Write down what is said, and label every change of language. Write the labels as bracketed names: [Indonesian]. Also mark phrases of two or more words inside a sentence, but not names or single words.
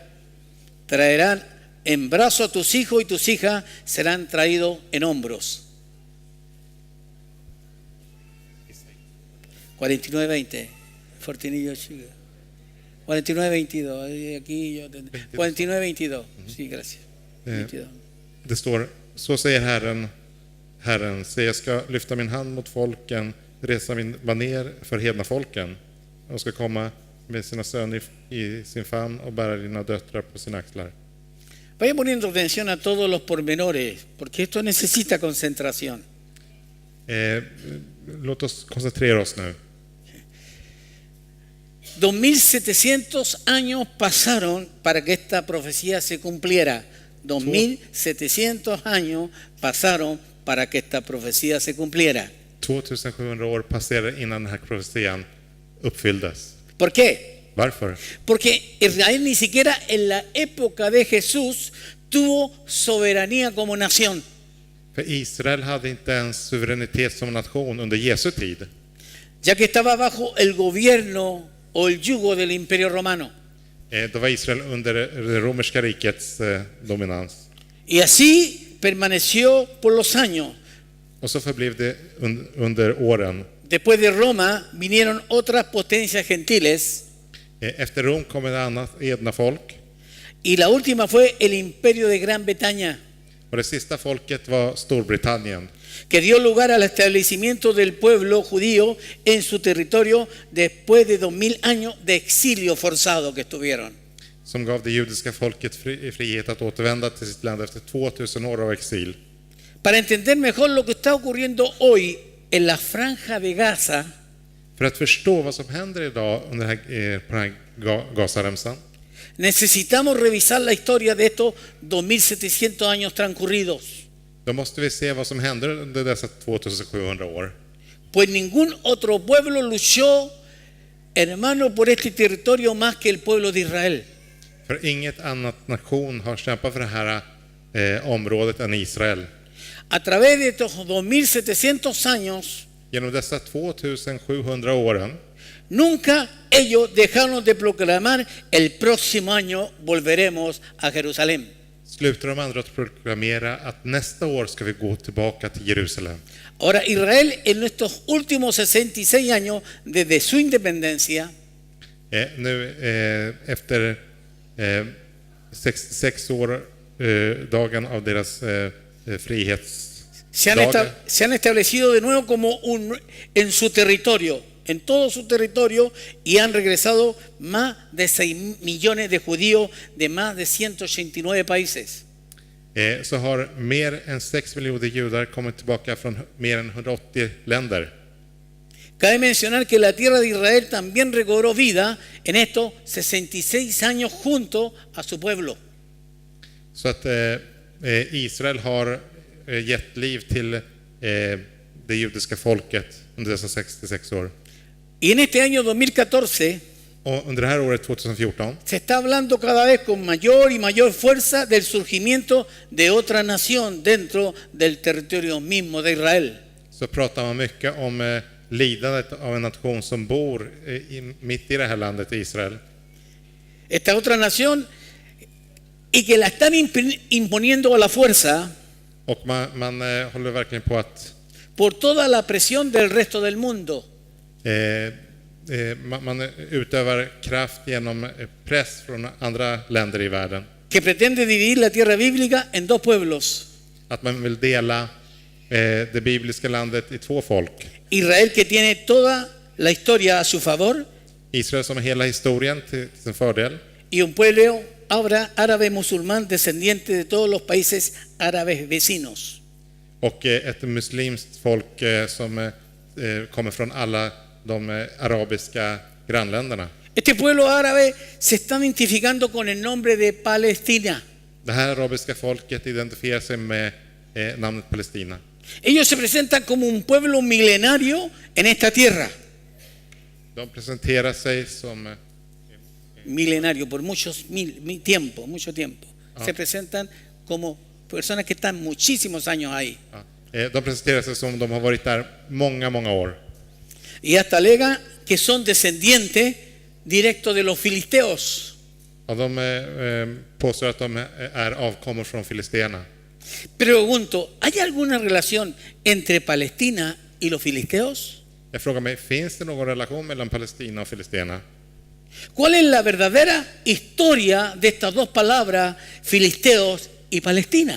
[Spanish] Traerán en brazo a tus hijos y tus hijas serán traídos en hombros. 49:20. Fortinillo Chico. 49:22. Aquí yo 49:22. Sí, gracias. 22. [Swedish] Det står, så säger Herren, se jag ska lyfta min hand mot folken, resa min baner för hedna folken. Och ska komma med sina söner i sin famn och bära dina döttrar på sina axlar. [Spanish] Vaya poniendo atención a todos los pormenores, porque esto necesita concentración. [Swedish] Låt oss koncentrera oss nu. [Spanish] 2700 años pasaron para que esta profecía se cumpliera. 2700 años pasaron para que esta profecía se cumpliera. [Swedish] 2700 år passerade innan den här profetian uppfylldes. [Spanish] ¿Por qué? [Swedish] Varför? [Spanish] Porque Israel ni siquiera en la época de Jesús tuvo soberanía como nación. [Swedish] För Israel hade inte ens suveränitet som nation under Jesu tid. [Spanish] Ya que estaba bajo el gobierno o el yugo del Imperio Romano. [Swedish] Då var Israel under det romerska rikets dominans. [Spanish] Y así permaneció por los años. [Swedish] Och så förblev det under åren. [Spanish] Después de Roma vinieron otras potencias gentiles. [Swedish] Efter Rom kom ett annat edna folk. [Spanish] Y la última fue el Imperio de Gran Bretaña, [Swedish] Och det sista folket var Storbritannien. [Spanish] que dio lugar al establecimiento del pueblo judío en su territorio después de 2000 años de exilio forzado que estuvieron. [Swedish] Som gav det judiska folket frihet att återvända till sitt land efter 2000 år av exil. [Spanish] Para entender mejor lo que está ocurriendo hoy en la franja de Gaza, [Swedish] För att förstå vad som händer idag under på den här Gazaremsan [Spanish] necesitamos revisar la historia de estos 2700 años transcurridos. [Swedish] då måste vi se vad som händer under dessa 2700 år. [Spanish] Pues ningún otro pueblo luchó, hermano, por este territorio más que el pueblo de Israel. [Swedish] För inget annat nation har kämpat för det här området än Israel. [Spanish] A través de estos 2700 años, [Swedish] Genom dessa 2700 åren [Spanish] nunca ellos dejaron de proclamar: el próximo año volveremos a Jerusalén. [Swedish] slutar de andra att proklamera att nästa år ska vi gå tillbaka till Jerusalem. [Spanish] Ahora, Israel en estos últimos 66 años desde su independencia [Swedish] Nu efter 6 år dagen av deras frihetsdagar [Spanish] se han establecido de nuevo como en su territorio, en todo su territorio, y han regresado más de 6 millones de judíos de más de 189 países. [Swedish] så har mer än 6 miljoner judar kommit tillbaka från mer än 180 länder. [Spanish] Cabe mencionar que la tierra de Israel también recobró vida en estos 66 años junto a su pueblo. [Swedish] Så att Israel har gett liv till det judiska folket under dessa 66 år. [Spanish] Y en este año 2014 [Swedish] Och under det här året 2014 [Spanish] se está hablando cada vez con mayor y mayor fuerza del surgimiento de otra nación dentro del territorio mismo de Israel. [Swedish] så pratar man mycket om lidandet av en nation som bor mitt i det här landet, Israel. [Spanish] Esta otra nación, y que la están imponiendo a la fuerza [Swedish] Och man håller verkligen på att [Spanish] por toda la presión del resto del mundo. [Swedish] man utövar kraft genom press från andra länder i världen. [Spanish] Que pretende dividir la tierra bíblica en dos pueblos. [Swedish] Att man vill dela det bibliska landet i 2 folk. [Spanish] Israel, que tiene toda la historia a su favor, [Swedish] Israel som har hela historien till sin fördel. [Spanish] y un pueblo árabe musulmán descendiente de todos los países árabes vecinos. [Swedish] Och ett muslimskt folk som kommer från alla de arabiska grannländerna. [Spanish] Este pueblo árabe se está identificando con el nombre de Palestina. [Swedish] Det här arabiska folket identifierar sig med namnet Palestina. [Spanish] Ellos se presentan como un pueblo milenario en esta tierra. [Swedish] De presenterar sig som [Spanish] Milenario, por mucho tiempo. Se presentan como personas que están muchísimos años ahí. [Swedish] de presenterar sig som de har varit där många år. [Spanish] Y hasta alega que son descendientes directos de los filisteos. [Swedish] Och de påstår att de är avkommor från filisterna. [Spanish] Pregunto, ¿hay alguna relación entre Palestina y los filisteos? [Swedish] Jag frågar mig, finns det någon relation mellan Palestina och Filisterna? [Spanish] ¿Cuál es la verdadera historia de estas dos palabras, filisteos y Palestina?